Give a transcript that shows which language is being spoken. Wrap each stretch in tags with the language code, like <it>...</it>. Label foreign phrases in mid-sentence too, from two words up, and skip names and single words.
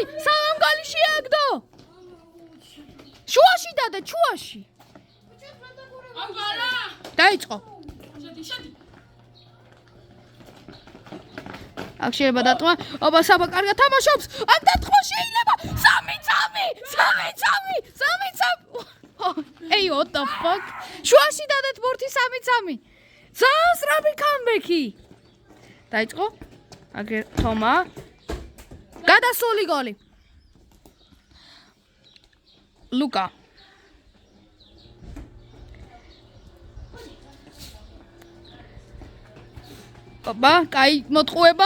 <ka>სამ გოლი შეაგდო. შუაში დადე, შუაში. აბარა! დაიწყო. შედი. აქ შეიძლება დარტყმა. აბა საბა კარგად თამაშობს. აქ დარტყმა შეიძლება. 3-3.</ka> <en>Hey, what the fuck?</en> <ka>შუაში დადეთ ბურთი 3-3. ძალიან სწრაფი comeback-ი. დაიწყო. აგერ თომა. გადასული გოლი. ლუკა. აბა, კაი მოტყუება.</ka>